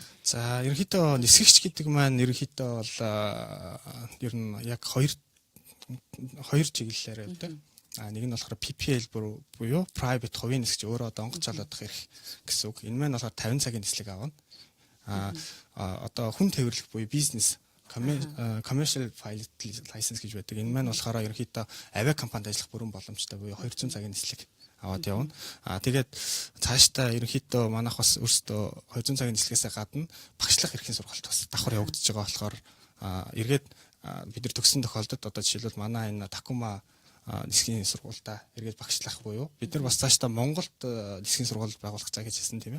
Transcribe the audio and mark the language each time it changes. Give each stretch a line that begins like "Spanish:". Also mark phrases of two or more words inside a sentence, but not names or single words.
Mongolian: За ерөнхийдөө нисгэгч гэдэг маань ерөнхийдөө бол ер нь яг хоёр чиглэлээр явдаг. Нэг нь болохоор PPL буюу private хувийн нисгэж өөрөө одоо онгоц залуудах эрх гэсэн үг. Энэ маань болохоор 50 цагийн нислэг авна. Одоо хүн тээвэрлэх буюу бизнес
English: commercial pilot license
Mongolian: гэж байдаг. Энэ маань болохоор ерөнхийдөө авиа компанид ажиллах бүрэн боломжтой буюу 200 цагийн нислэг аваад явна. Тэгээд цаашдаа ерөнхийдөө манайх бас өөрсдөө 200 цагийн нислэгээс гадна багшлах эрхийн сургалт бас давхар явагдаж байгаа болохоор эргээд бид нар төгссөн тохиолдолд одоо жишээлбэл манай энэ Такума нисгийн сургуультай эргээд багшлах буюу бид нар бас цаашдаа Монголд нисгийн сургууль байгуулах цаг гэж хэлсэн тийм ээ.